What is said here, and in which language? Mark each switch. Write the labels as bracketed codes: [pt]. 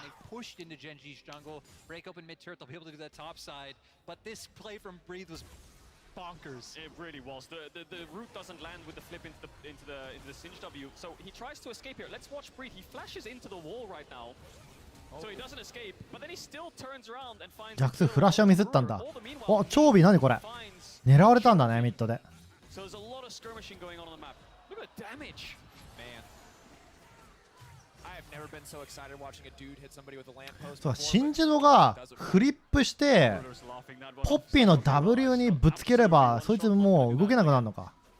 [en] They've pushed into Gen.G's jungle, break open mid-turret, they'll be able to do that top side. But this play from Breathe was bonkers. It really was. The root doesn't land with the flip into the Singe W, so he tries to escape here. Let's watch Breathe. He flashes into the wall right now. So he doesn't escape, but then he still turns around and finds [ja] ジャックスフラッシュをミスったんだ。お、チョービー何これ。狙われたんだね、ミッドで。 [en] So there's a lot of skirmishing going on the map. Look at the damage. Man. I have never been so excited watching a dude hit somebody with a lamppost. [ja] そう、シンジドがフリップしてポッピーの W にぶつければそいつもう動けなくなるのか。